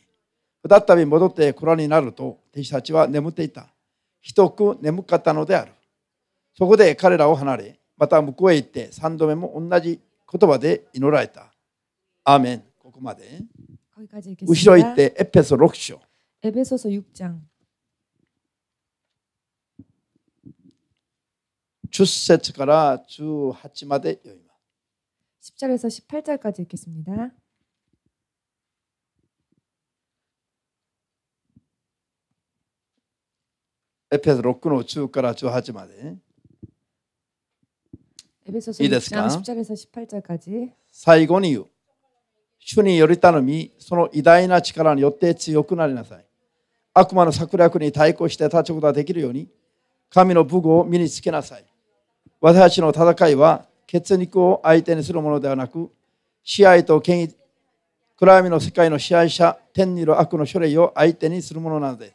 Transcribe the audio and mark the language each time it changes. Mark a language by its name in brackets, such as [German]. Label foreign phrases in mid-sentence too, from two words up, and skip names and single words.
[Japanese] 再び戻ってご覧になると、弟子たちは眠っていた。ひどく眠かったのである。そこで彼らを離れ、また向こうへ行って3度目も同じ言葉で祈られた。アーメン。ここまで。後ろ行ってエペソ6章。 [Korean] 에베소서 6장 [Japanese] 10 節から18まで読みます。 [Korean] 10절에서 18절까지 읽겠습니다. [Japanese] 에페소 6 の10から18まで。 [Korean] 에베소서 6장 10절에서 18절까지. [Japanese] 最後に言う。主により頼み、その偉大な力によって強くなりなさい。悪魔の策略に対抗して立つことができるように、神の武具を身につけなさい。私たちの戦いは、血肉を相手にするものではなく、支配と権威、暗闇の世界の支配者、天にいる悪の書類を相手にするものなのです。